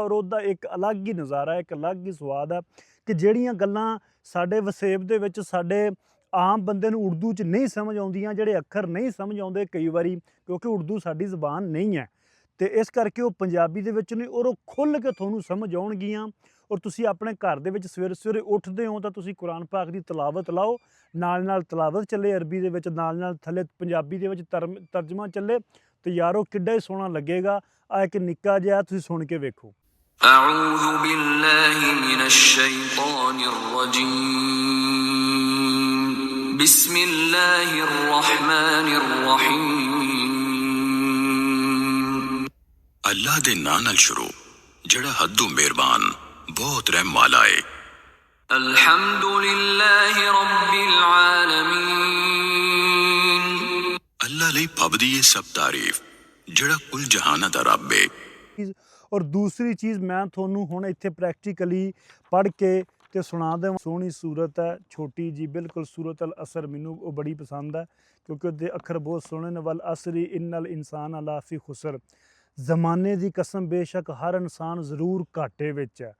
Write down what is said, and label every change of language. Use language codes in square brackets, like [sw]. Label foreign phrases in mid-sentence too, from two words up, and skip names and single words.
[pa] ਔਰ ਉਹਦਾ ਇੱਕ ਅਲੱਗ ਹੀ ਨਜ਼ਾਰਾ, ਇੱਕ ਅਲੱਗ ਹੀ ਸਵਾਦ ਹੈ, ਕਿ ਜਿਹੜੀਆਂ ਗੱਲਾਂ ਸਾਡੇ ਵਸੇਬ ਦੇ ਵਿੱਚ ਸਾਡੇ ਆਮ ਬੰਦੇ ਨੂੰ ਉਰਦੂ 'ਚ ਨਹੀਂ ਸਮਝ ਆਉਂਦੀਆਂ, ਜਿਹੜੇ ਅੱਖਰ ਨਹੀਂ ਸਮਝ ਆਉਂਦੇ ਕਈ ਵਾਰੀ, ਕਿਉਂਕਿ ਉਰਦੂ ਸਾਡੀ ਜ਼ਬਾਨ ਨਹੀਂ ਹੈ, ਅਤੇ ਇਸ ਕਰਕੇ ਉਹ ਪੰਜਾਬੀ ਦੇ ਵਿੱਚ ਨਹੀਂ, ਔਰ ਉਹ ਖੁੱਲ੍ਹ ਕੇ ਤੁਹਾਨੂੰ ਸਮਝ ਆਉਣਗੀਆਂ। ਔਰ ਤੁਸੀਂ ਆਪਣੇ ਘਰ ਦੇ ਵਿੱਚ ਸਵੇਰੇ ਸਵੇਰੇ ਉੱਠਦੇ ਹੋ ਤਾਂ ਤੁਸੀਂ ਕੁਰਾਨ ਪਾਕ ਦੀ ਤਲਾਵਤ ਲਾਓ, ਨਾਲ ਨਾਲ ਤਲਾਵਤ ਚੱਲੇ ਅਰਬੀ ਦੇ ਵਿੱਚ, ਨਾਲ ਨਾਲ ਥੱਲੇ ਪੰਜਾਬੀ ਦੇ ਵਿੱਚ ਤਰਜਮਾ ਚੱਲੇ, ਤੇ ਯਾਰੋ ਕਿੱਡਾ ਹੀ ਸੋਹਣਾ ਲੱਗੇਗਾ। ਆ ਇੱਕ ਨਿੱਕਾ ਜਿਹਾ ਤੁਸੀਂ ਸੁਣ ਕੇ ਵੇਖੋ। [ar] أعوذ بالله من الشيطان الرجيم بسم الله الرحمن الرحيم [pa] ਅੱਲਾਹ ਦੇ ਨਾਂ ਨਾਲ ਸ਼ੁਰੂ ਜਿਹੜਾ ਹੱਦੋਂ ਮਿਹਰਬਾਨ ਬਹੁਤ ਰਹਿਮ ਵਾਲਾ ਹੈ। [ar] الحمد لله رب العالمين [pa] ਅੱਲਾਹ ਲਈ ਫੱਬਦੀ ਹੈ ਸਭ ਤਾਰੀਫ਼ ਜਿਹੜਾ ਕੁੱਲ ਜਹਾਨਾਂ ਦਾ ਰੱਬ ਹੈ। ਔਰ ਦੂਸਰੀ ਚੀਜ਼ ਮੈਂ ਤੁਹਾਨੂੰ ਹੁਣ ਇੱਥੇ ਪ੍ਰੈਕਟੀਕਲੀ ਪੜ੍ਹ ਕੇ ਤੇ ਸੁਣਾ ਦੇਵਾਂ। ਸੋਹਣੀ ਸੂਰਤ ਹੈ, ਛੋਟੀ ਜੀ ਬਿਲਕੁਲ, ਸੂਰਤ ਅਲ ਅਸਰ ਮੈਨੂੰ ਉਹ ਬੜੀ ਪਸੰਦ ਹੈ ਕਿਉਂਕਿ ਉਹਦੇ ਅੱਖਰ ਬਹੁਤ ਸੋਹਣੇ ਨੇ। [ar] وال عصر إن الإنسان لـ في خسر, [pa] ਜ਼ਮਾਨੇ ਦੀ ਕਸਮ ਬੇਸ਼ੱਕ ਹਰ ਇਨਸਾਨ ਜ਼ਰੂਰ ਘਾਟੇ ਵਿੱਚ ਹੈ।